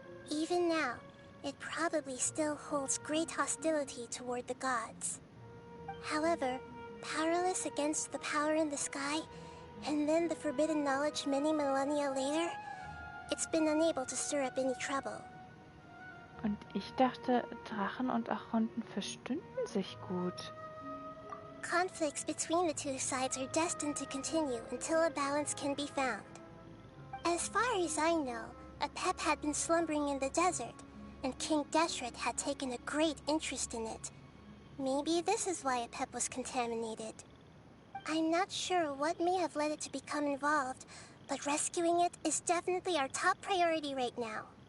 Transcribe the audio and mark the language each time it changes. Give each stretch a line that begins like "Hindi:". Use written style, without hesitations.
English: Even now, it probably still holds great hostility toward the gods. However, powerless against the power in the sky, and then the forbidden knowledge many millennia later, it's been unable to stir up any trouble.
German: Und ich dachte, Drachen und Archonten verstünden sich gut.
English: Conflicts between the two sides are destined to continue until a balance can be found. As far as I know, Apep had been slumbering in the desert, and King Deshret had taken a great interest in it. Maybe this is why Apep was contaminated. I'm not sure what may have led it to become involved, but rescuing it is definitely our top priority right now.